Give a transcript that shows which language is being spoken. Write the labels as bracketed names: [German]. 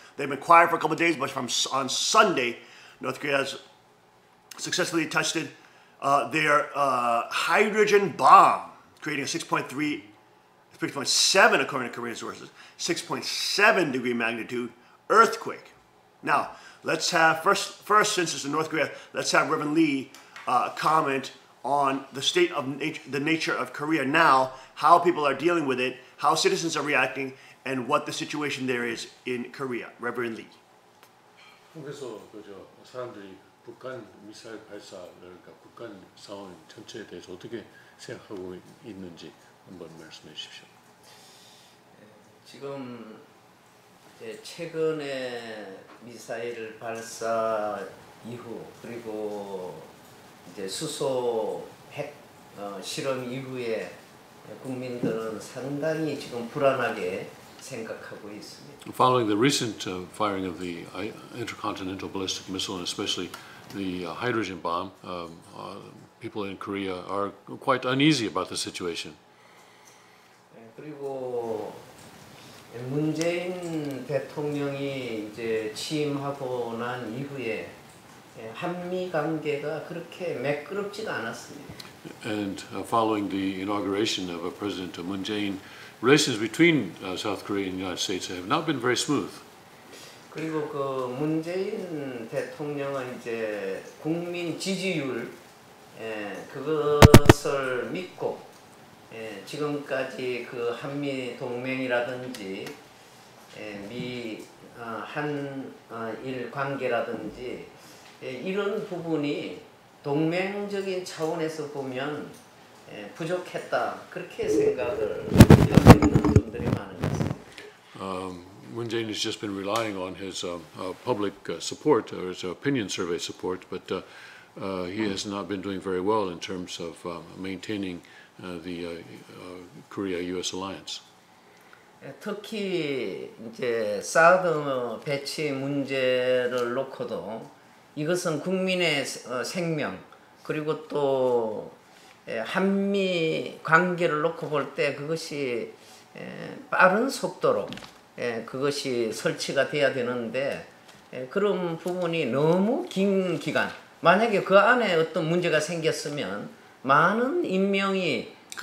[English] They've been quiet for a couple of days, but on Sunday, North Korea has successfully tested their hydrogen bomb, creating a 6.7 according to Korean sources, 6.7 degree magnitude earthquake. Now, let's have, first since it's in North Korea, let's have Reverend Lee comment on the state of the nature of Korea now, how people are dealing with it, how citizens are reacting, and what the situation there is in Korea. Reverend Lee. [Korean] 그래서 사람들이 북한 미사일 발사, 그러니까 북한 상황 전체에 대해서 어떻게 생각하고 있는지 한번 말씀해 주십시오. 지금 최근에 미사일 발사 이후 그리고 이제 수소 핵 실험 이후에 국민들은 상당히 지금 불안하게 생각하고 있습니다. [English] Following the recent firing of the intercontinental ballistic missile and especially the hydrogen bomb, people in Korea are quite uneasy about the situation. [Korean] 그리고 문재인 대통령이 이제 취임하고 난 이후에 한미 관계가 그렇게 매끄럽지가 않았습니다. [English] And following the inauguration of President Moon Jae-in, relations between South Korea and the United States have not been very smooth. [Korean] 그리고 그 문재인 대통령은 이제 국민 지지율 그것을 믿고 지금까지 그 한미 동맹이라든지 미 한일 관계라든지 이런 부분이 동맹적인 차원에서 보면 부족했다 그렇게 생각을 하고 있는 분들이 많은 것 같습니다. [English] Moon Jae-in has just been relying on his public support or his opinion survey support, but he has not been doing very well in terms of maintaining the Korea-U.S. alliance. [Korean] 특히 이제 사드 배치 문제를 놓고도 이것은 국민의 생명 그리고 또 한미 관계를 놓고 볼 때 그것이 빠른 속도로 그것이 설치가 돼야 되는데 그런 부분이 너무 긴 기간 만약에 그 안에 어떤 문제가 생겼으면 많은 인명이